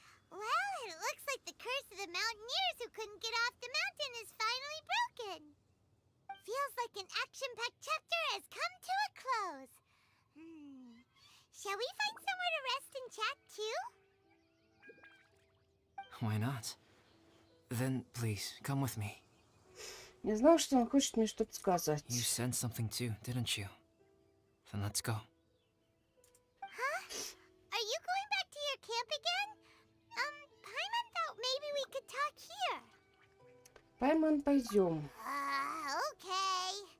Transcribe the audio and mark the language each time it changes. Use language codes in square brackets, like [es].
[en] Well, it looks like the curse of the mountaineers who couldn't get off the mountain is finally broken. Feels like an action-packed chapter has come to a close. Shall we find somewhere to rest and chat too? Why not? Then please, come with me. [ru] Не знал, что он хочет мне что-то сказать. [en] You sensed something too, didn't you? Then let's go. Huh? Are you going back to your camp again? Paimon thought maybe we could talk here. [ru] Пайман, пойдем. [en] Okay.